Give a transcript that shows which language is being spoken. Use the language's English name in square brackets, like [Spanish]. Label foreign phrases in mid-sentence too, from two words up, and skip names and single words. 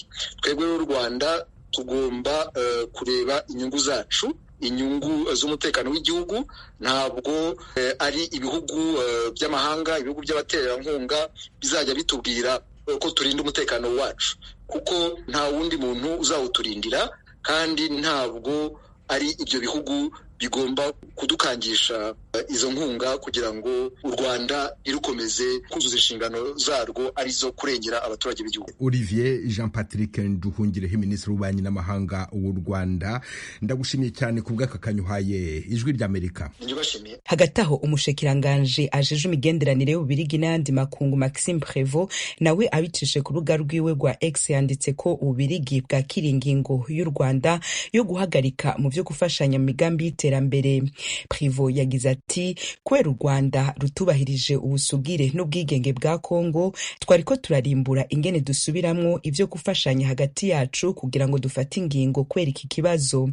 [Kinyarwanda] Twebwe n'u Rwanda tugomba kureba inyungu zacu, inyungu z'umutekano w'igihugu, ntabwo ari ibihugu by'amahanga, ibihugu by'abaterankunga bizajya bitubwira ko turinda umutekano wacu, kuko nta wundi muntu uzawuturindira, kandi ntabwo ari ibyo bihugu bigomba kudukangisha izo nkunga kugira ngo u Rwanda irukomeze kuzuza inshingano zarwo arizo kurengera abaturage b'igihugu. Olivier Jean Patrick Nduhungirehe, Minisitiri w'Ububanyi n'Amahanga w'u Rwanda, ndagushimiye cyane ku bw'aka kanyuhaye Ijwi ry'Amerika. Ndibashimiye. [Rundi] Hagati aho umushikiranganje ajeje imigenderanire y'Ububiligi n'ayandi makungu Maxime Prévost nawe abicishe ku rubuga rwiwe rwa X yanditse ko Ububiligi bwakira ingingo y'u Rwanda yo guhagarika mu byo gufashanya mu migambi y'iterambere. Prévost yagize ati kubera u Rwanda rutubahirije ubusugire n'ubwigenge bwa Kongo, twariko turarimbura ingene dusubiramwo ivyo gufashanya hagati yacu kugira ngo dufate ingingo kubera iki kibazo.